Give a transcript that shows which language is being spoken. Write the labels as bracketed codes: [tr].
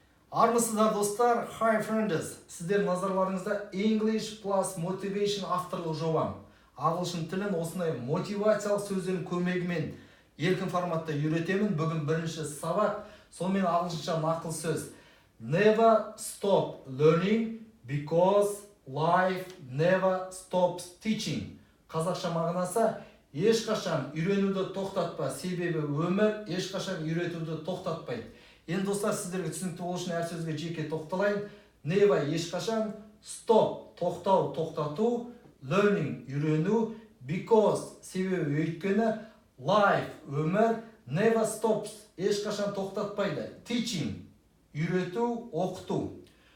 [kk] Армысыздар достар, [en] hi friends. [kk] Сіздер назарларыңызда English plus Motivation авторлық жобам. Ағылшын тілін осындай мотивациялық сөздердің көмегімен еркін форматта үйретемін. Бүгін бірінші сабақ, сонымен ағылшынша нақыл сөз. [en] Never stop learning because life never stops teaching. [kk] Қазақша мағынасы ешқашан үйренуді тоқтатпа, себебі өмір ешқашан үйретуді тоқтатпайды. Енді достар, сіздерге түсінікті болу үшін әр сөзге жеке тоқталайын. Never ешқашан, stop тоқтау, тоқтату, learning үйрену, because себебі өйткені, life өмір, never stops ешқашан тоқтатпайды, teaching үйрету, оқыту.